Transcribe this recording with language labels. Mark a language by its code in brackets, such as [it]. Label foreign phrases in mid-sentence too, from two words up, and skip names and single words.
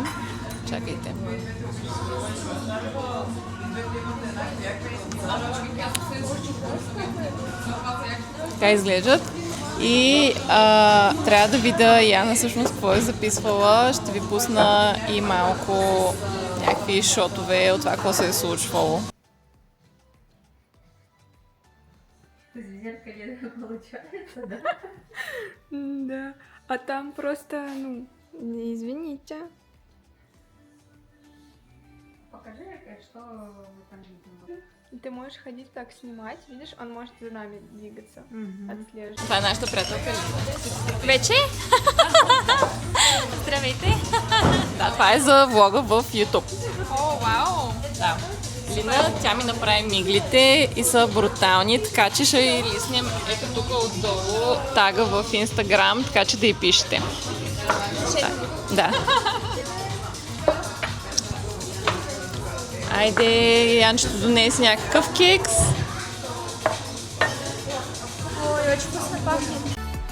[bg] Чакайте. Така изглеждат. И трябва да видя Яна всъщност какво е записвала. Ще ви пусна и малко някакви шотове от това, какво се е случвало. [ru] Получается, да? Да. А там просто, ну, извините. Покажи, что там видно. Ты можешь ходить так снимать, видишь, он может за нами двигаться, отслеживать. [bg] Това е нашата приятелка Лина. Вече? Здравейте! Да, това е за влога в YouTube. О, вау! Да. Лина, тя ми направи миглите и са брутални, така че ще и лиснем ето тук отдолу тага в Instagram, така че да й пишете. Да. Айде, Янчето донесе някакъв кекс. [ru] Ой, очень вкусно пахнет.